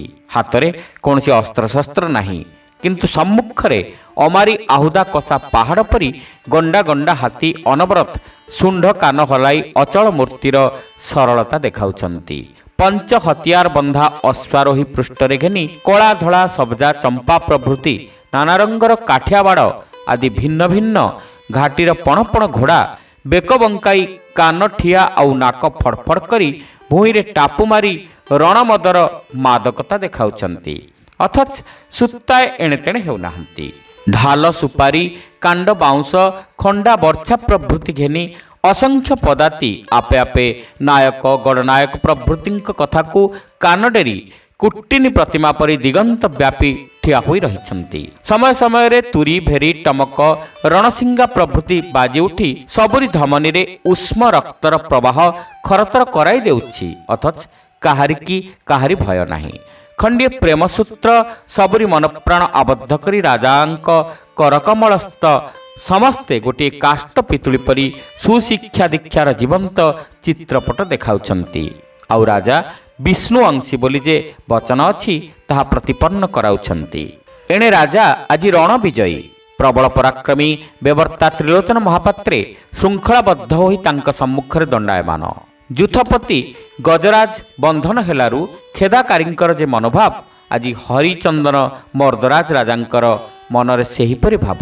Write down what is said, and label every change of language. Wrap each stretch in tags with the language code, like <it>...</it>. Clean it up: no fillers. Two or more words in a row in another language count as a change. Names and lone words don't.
<or>ହାତରେ କୌଣସି ଅସ୍ତ୍ରଶସ୍ତ୍ର ନାହିଁ, କିନ୍ତୁ ସମ୍ମୁଖରେ ଅମାରି ଆହୁଦା କଷା ପାହାଡ଼ ପରି ଗଣ୍ଡା ଗଣ୍ଡା ହାତୀ ଅନବରତ ଶୁଣ୍ଢ କାନ ହଲାଇ ଅଚଳ ମୂର୍ତ୍ତିର ସରଳତା ଦେଖାଉଛନ୍ତି। ପଞ୍ଚ ହତିଆର ବନ୍ଧା ଅଶ୍ୱାରୋହୀ ପୃଷ୍ଠରେ ଘେନି କଳା ଧଡ଼ା ସବଜା ଚମ୍ପା ପ୍ରଭୃତି ନାନା ରଙ୍ଗର କାଠିଆ ବାଡ଼ ଆଦି ଭିନ୍ନ ଭିନ୍ନ ଘାଟିର ପଣପଣ ଘୋଡ଼ା ବେକ ବଙ୍କାଇ କାନ ଠିଆ ଆଉ ନାକ ଫଡ଼ଫଡ଼ କରି ଭୂଇଁରେ ଟାପୁ ମାରି ରଣମଦର ମାଦକତା ଦେଖାଉଛନ୍ତି। ଅଥଚ ସୁତାଏ ଏଣେତେଣେ ହେଉନାହାନ୍ତି। ଢାଲ ସୁପାରି କାଣ୍ଡ ବାଉଁସ ଖଣ୍ଡା ବର୍ଛା ପ୍ରଭୃତି ଘେନି ଅସଂଖ୍ୟ ପଦାତି ଆପେ ଆପେ ନାୟକ ଗଣନାୟକ ପ୍ରଭୃତି କଥା କୋ କାନ ଡେରି କୁଟ୍ଟିନୀ ପ୍ରତିମା ପରି ଦିଗନ୍ତ ବ୍ୟାପୀ ଠିଆ ହୋଇ ରହିଛନ୍ତି। ସମୟ ସମୟ ରେ ତୁରୀ ଭେରୀ ଟମକ ରଣଶିଙ୍ଗା ପ୍ରଭୃତି ବାଜି ଉଠି ସବୁରି ଧମନୀ ରେ ଉଷ୍ମ ରକ୍ତର ପ୍ରବାହ ଖରତର କରାଇ ଦେଉଛି। ଅଥଚ କାହାରି ଭୟ ନାହିଁ। ଖଣ୍ଡିଏ ପ୍ରେମସୂତ୍ର ସବୁରି ମନପ୍ରାଣ ଆବଦ୍ଧ କରି ରାଜାଙ୍କ କରକମଳସ୍ଥ ସମସ୍ତେ ଗୋଟେ କାଷ୍ଠ ପିତୁଳି ପରି ସୁଶିକ୍ଷା ଦୀକ୍ଷାର ଜୀବନ୍ତ ଚିତ୍ରପଟ ଦେଖାଉଛନ୍ତି। ଆଉ ରାଜା ବିଷ୍ଣୁ ଅଂଶୀ ବୋଲି ଯେ ବଚନ ଅଛି ତାହା ପ୍ରତିପନ୍ନ କରାଉଛନ୍ତି। ଏଣେ ରାଜା ଆଜି ରଣ ବିଜୟୀ ପ୍ରବଳ ପରାକ୍ରମୀ ବେବର୍ତ୍ତା ତ୍ରିଲୋଚନ ମହାପାତ୍ରେ ଶୃଙ୍ଖଳାବଦ୍ଧ ହୋଇ ତାଙ୍କ ସମ୍ମୁଖରେ ଦଣ୍ଡାୟମାନ। ଯୂଥପତି ଗଜରାଜ ବନ୍ଧନ ହେଲାରୁ ଖେଦାକାରୀଙ୍କର ଯେ ମନୋଭାବ, ଆଜି ହରିଚନ୍ଦନ ମର୍ଦ୍ଦରାଜ ରାଜାଙ୍କର ମନରେ ସେହିପରି ଭାବ।</or>